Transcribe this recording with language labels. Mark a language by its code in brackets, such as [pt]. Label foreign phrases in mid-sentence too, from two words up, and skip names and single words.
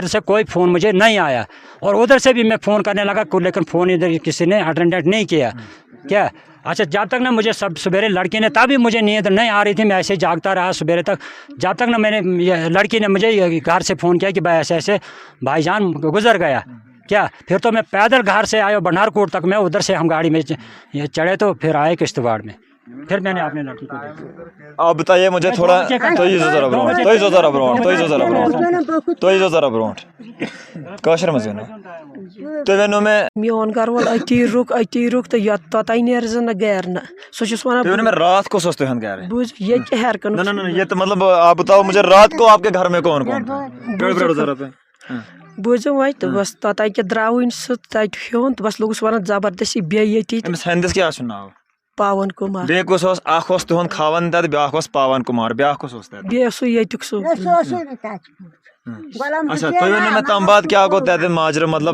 [ur] سے کوئی فون مجھے نہیں آیا اور ادھر سے بھی میں فون کرنے لگا لیکن فون ادھر کسی نے اٹینڈ نہیں کیا کیا اچھا جب تک نہ مجھے سویرے لڑکی نے تبھی مجھے نیند نہیں آ رہی تھی میں ایسے جاگتا رہا سویرے تک جب تک نہ میں نے لڑکی نے مجھے گھر سے فون کیا کہ بھائی ایسے بھائی جان گزر گیا کیا پھر تو میں پیدل گھر سے آیا بنار کوٹ تک میں ادھر سے ہم گاڑی میں چڑھے تو پھر آئے کشتواڑ میں پھر میں نے اپنے لڑکی کو دیکھا آپ بتائیے مجھے تھوڑا ذرا [ks] برونٹ کٲشِر منٛز ؤنِو تُہۍ ؤنِو مےٚ میون گھر وول أتی رُک تہٕ توٚتانۍ نیرٕ زِ نہٕ گرِ نہٕ سُہ چھُس وَنان تُہۍ ؤنِو مےٚ رات کُس اوس تُہُنٛد گرِ بوٗز ییٚتہِ ہٮ۪ر کَن [ur] نہ یہ تو مطلب آپ بتاؤ مجھے رات کو آپ کے گھر میں کون تھا [ks] بوٗزِو وۄنۍ تہٕ بس توٚتانۍ کہِ درٛاوٕنۍ سُہ تَتہِ ہیوٚن تہٕ بس لوٚگُس وَنان زبردستی بیٚیہِ ییٚتی أمِس ہٮ۪نٛدِس کیٛاہ چھُ ناو پاون کُمار بیٚیہِ کُس اوس اکھ اوس تُہُنٛد خاوند تتہِ بیٛاکھ اوس پاون کُمار بیٛاکھ کُس اوس تتہِ بیٚیہِ اوس سُہ ییٚتیُک سُہ اچھا تُہۍ ؤنِو مےٚ تَمہِ پتہٕ کیٛاہ گوٚو تتہِ ماجرٕ مطلب